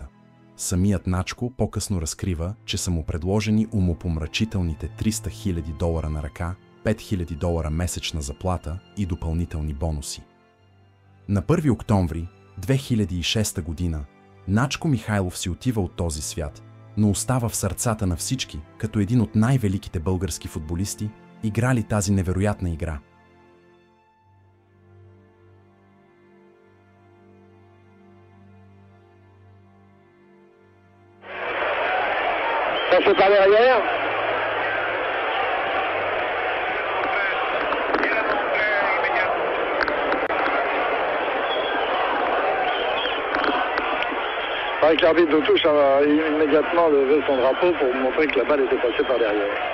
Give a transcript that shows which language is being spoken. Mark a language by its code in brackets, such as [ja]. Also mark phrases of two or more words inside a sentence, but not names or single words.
[bg] Самият Начко по-късно разкрива, че са му предложени умопомрачителните $300,000 на ръка, $5,000 месечна заплата и допълнителни бонуси. На 1 октомври 2006 година Начко Михайлов си отива от този свят, но остава в сърцата на всички като един от най-великите български футболисти, играли тази невероятна игра. [fr] C'est pas derrière. Avec l'arbitre de touche, ça va immédiatement lever son drapeau pour montrer que la balle était passée par derrière.